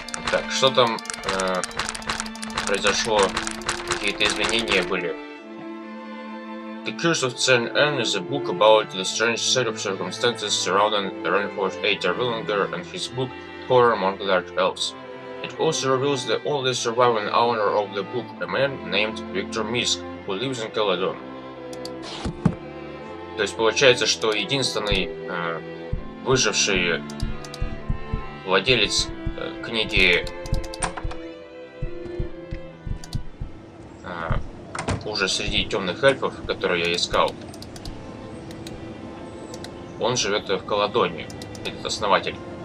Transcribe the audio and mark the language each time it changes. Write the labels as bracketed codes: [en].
[ru] Так, что там произошло? Какие-то изменения были. [en] The Curse of San N is a book about the strange set of circumstances surrounding Renford A. Willinger and his book Horror Among the Dark Elves. It also reveals the only surviving owner of the book, a man named Victor Misk, who lives in Каладоне. [ru] То есть получается, что единственный выживший владелец книги ужас среди темных эльфов, которую я искал, он живет в Каладоне, этот основатель.